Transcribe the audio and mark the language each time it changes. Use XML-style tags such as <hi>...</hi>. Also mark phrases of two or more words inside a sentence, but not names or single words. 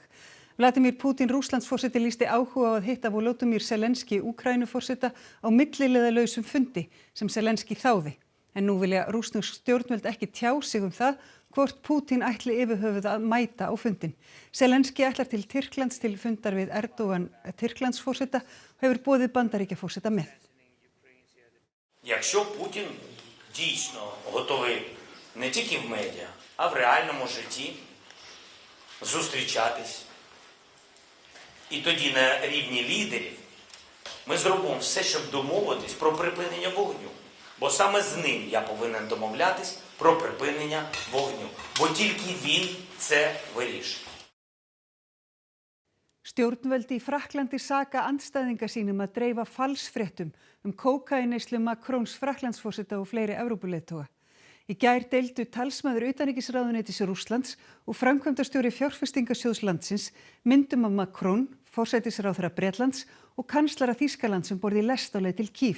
<is>Vladimir Putin, Rússlandsforseti, lýsti áhuga á að hitta Volodymyr Zelenský, Úkraínuforseta, á milliliðalausum fundi sem Zelenský þáði. En nú vilja rússnesk stjórnvöld ekki tjá sig það hvort Putin ætli yfirhöfuð að mæta á fundin. Zelenský ætlar til Tyrklands til fundar við Erdogan, Tyrklandsforseta, og hefur boðið Bandaríkjaforseta með.</is> <uk>Якщо Путін дійсно готовий не тільки в медіа, а в реальному житті зустрічатись. І тоді на рівні лідерів ми зробимо все, щоб домовитись про припинення вогню. Бо саме з ним я повинен домовлятись про припинення вогню. Бо тільки він це вирішить.</uk> <is>Stjórnvöld í Frakklandi saka andstæðinga sínum að dreifa falsfréttum kókaínneyslu Macrons Frakklandsforseta og fleiri Evrópuleiðtoga. Í gær deildu talsmaður utanríkisráðuneytis Rússlands og framkvæmdastjóri fjárfestingasjóðs landsins myndum af Macron, forsætisráðherra Bretlands og kanslara Þýskalands um borð í lest á leið til Kýv.</is>